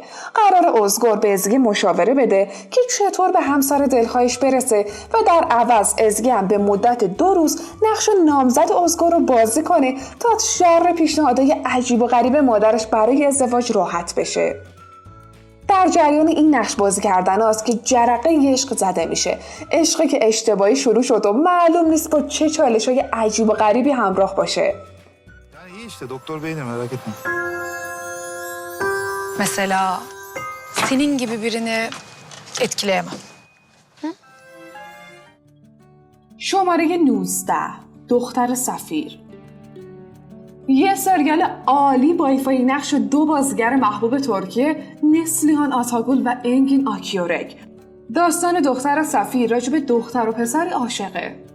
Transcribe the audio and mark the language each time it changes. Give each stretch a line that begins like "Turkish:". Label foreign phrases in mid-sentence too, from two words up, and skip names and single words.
Persian: قرار ازگور به ازگه مشاوره بده که چطور به همسر دلخواهش برسه و در عوض ازگه هم به مدت 2 روز نقش نامزد ازگور رو بازی کنه تا شر پیشنهادهای عجیب و غریب مادرش برای ازدواج راحت بشه. در جریان این نقش بازی کردن هاست که جرقه عشق زده میشه. عشقی که اشتباهی شروع شد و معلوم نیست با چه چالش‌های عجیب و غریبی همراه باشه.
Turkish: Yani iyi işte doktor bey de merak etme. Mesela senin gibi birini etkileyemem.
Persian: شماره 19. دختر سفیر. یه سریال عالی با ایفای نقش 2 بازیگر محبوب ترکیه، نسلیهان آتاگول و انگین آکیورک. داستان دختر سفیر راجع به دختر و پسر عاشقه.